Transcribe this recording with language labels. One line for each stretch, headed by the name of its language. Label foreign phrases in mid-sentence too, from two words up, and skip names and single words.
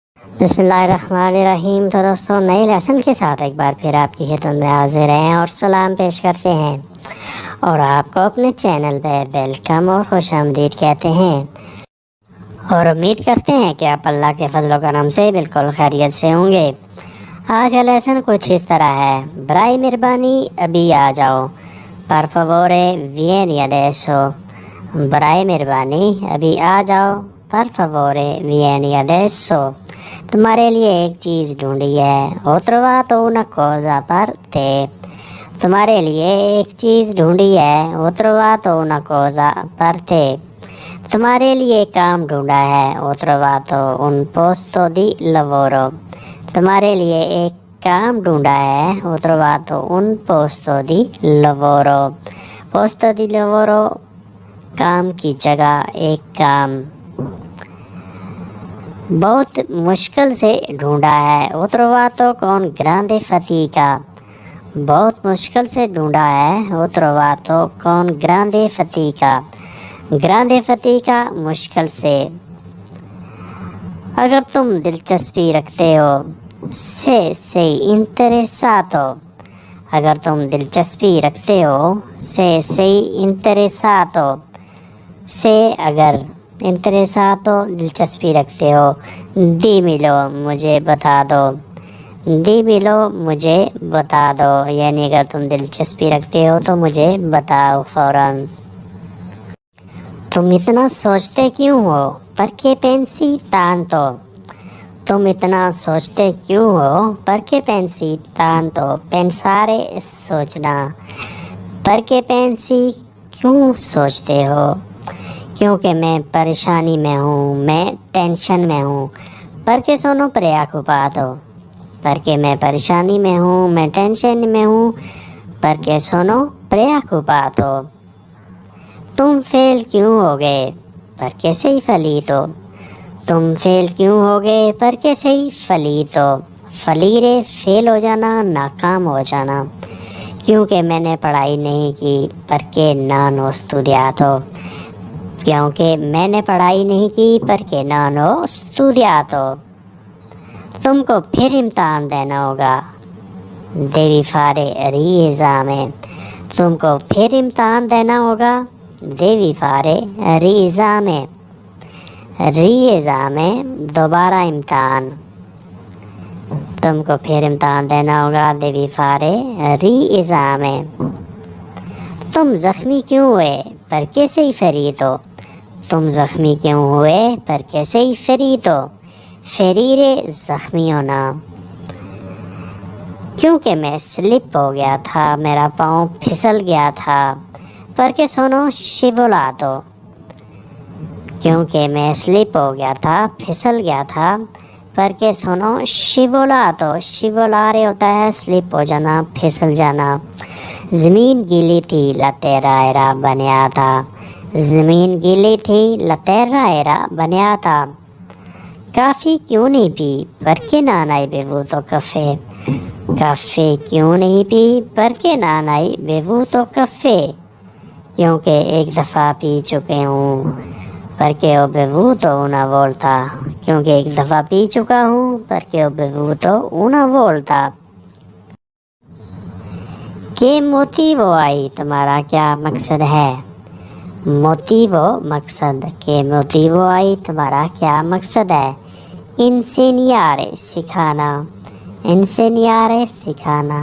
Hindi: बिस्मिल्लाहिर्रहमानिर्रहीम। तो दोस्तों, नए लेसन के साथ एक बार फिर आपकी खिदमत में हाजिर हैं और सलाम पेश करते हैं और आपको अपने चैनल पे वेलकम और खुश आमदीद कहते हैं और उम्मीद करते हैं कि आप अल्लाह के फजल करम से बिल्कुल खैरियत से होंगे। आज का लेसन कुछ इस तरह है। बराए मेहरबानी अभी आ जाओ, पर
Italian: favore vieni adesso।
Hindi: बराए मेहरबानी अभी आ जाओ, पर
Italian: favore vieni adesso।
Hindi: तुम्हारे लिए एक चीज़ ढूंढी है।
Italian: ho trovato una cosa per te।
Hindi: तुम्हारे लिए एक चीज़ ढूंढी है।
Italian: ho trovato una cosa per te।
Hindi: तुम्हारे लिए काम ढूंढा है।
Italian: ho trovato un posto di lavoro।
Hindi: तुम्हारे लिए एक काम ढूंढा है।
Italian: ho trovato un posto di lavoro। posto di lavoro
Hindi: काम की जगह, एक काम। बहुत मुश्किल से ढूंढा है।
Italian: ho trovato con grande fatica।
Hindi: बहुत मुश्किल से ढूंढा है।
Italian: ho trovato con grande fatica। grande fatica
Hindi: मुश्किल से। अगर तुम दिलचस्पी रखते हो,
Italian: se sei interessato।
Hindi: अगर तुम दिलचस्पी रखते हो,
Italian: se sei interessato।
Hindi: से अगर, interessato दिलचस्पी रखते हो। dímelo मुझे बता दो। dímelo मुझे बता दो, यानी अगर तुम दिलचस्पी रखते हो तो मुझे बताओ फौरन। तुम इतना सोचते क्यों हो?
Italian: perché pensi tanto।
Hindi: तुम इतना सोचते क्यों हो?
Italian: perché pensi tanto। pensare सोचना। perché pensi
Hindi: क्यों सोचते हो? क्योंकि मैं परेशानी में हूँ, मैं टेंशन में हूँ।
Italian: perché sono preoccupato।
Hindi: perché मैं परेशानी में हूँ, मैं टेंशन में हूँ।
Italian: perché sono preoccupato।
Hindi: तुम फेल क्यों हो गए?
Italian: perché sei fallito।
Hindi: तुम फेल क्यों हो गए?
Italian: perché sei fallito। fallire
Hindi: फेल हो जाना, नाकाम हो जाना। क्योंकि मैंने पढ़ाई नहीं की।
Italian: perché non ho studiato।
Hindi: क्योंकि मैंने पढ़ाई नहीं की।
Italian: perché non ho studiato।
Hindi: तुमको फिर इम्तहान देना होगा।
Italian: devi fare riesame।
Hindi: तुमको फिर इम्तहान देना होगा।
Italian: devi fare riesame। riesame
Hindi: दोबारा इम्तहान। तुमको फिर इम्तहान देना होगा।
Italian: devi fare riesame।
Hindi: तुम जख्मी क्यों हुए?
Italian: perché sei ferito।
Hindi: तुम जख्मी क्यों हुए?
Italian: perché sei ferito। ferire
Hindi: जख्मी होना। क्योंकि मैं स्लिप हो गया था, मेरा पाँव फिसल गया था।
Italian: perché sono scivolato।
Hindi: क्योंकि मैं स्लिप हो गया था, फिसल गया था।
Italian: perché sono scivolato। scivolare
Hindi: होता है स्लिप हो जाना, फिसल जाना। ज़मीन गीली थी,
Italian: la terra era bagnata।
Hindi: ज़मीन गीली थी,
Italian: la terra era bagnata।
Hindi: काफ़ी क्यों नहीं पी?
Italian: perché non hai bevuto caffè।
Hindi: काफ़ी क्यों नहीं पी?
Italian: perché non hai bevuto caffè।
Hindi: क्योंकि एक दफ़ा पी चुके हूँ।
Italian: perché ho bevuto una volta।
Hindi: क्योंकि एक दफ़ा पी चुका हूँ।
Italian: perché ho bevuto una volta। che motivo hai,
Hindi: तुम्हारा क्या मकसद है? मोटिवो मकसद,
Italian: che motivo hai
Hindi: तुम्हारा क्या मकसद है? इंसेनियारे सिखाना। इंसेनियारे सिखाना।